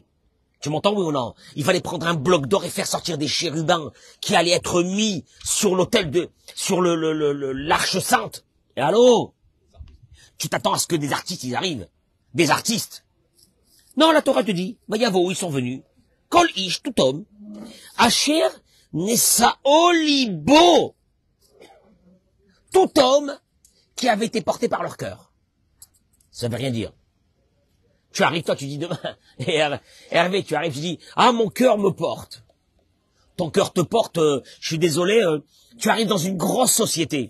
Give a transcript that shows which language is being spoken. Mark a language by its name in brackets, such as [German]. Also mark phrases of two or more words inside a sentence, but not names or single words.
[French] Tu m'entends, oui ou non? Il fallait prendre un bloc d'or et faire sortir des chérubins qui allaient être mis sur l'autel sur l'Arche Sainte. Et allô? Tu t'attends à ce que des artistes, ils arrivent? Des artistes? Non, la Torah te dit, Vayavo, ils sont venus. [Hebrew] כל איש, [French] tout homme. [Hebrew] אשר נשאו לבו. [French] Tout homme qui avait été porté par leur cœur. Ça veut rien dire. Tu arrives, toi, tu dis demain, et Hervé, tu arrives, tu dis, ah, mon cœur me porte. Ton cœur te porte, je suis désolé, tu arrives dans une grosse société.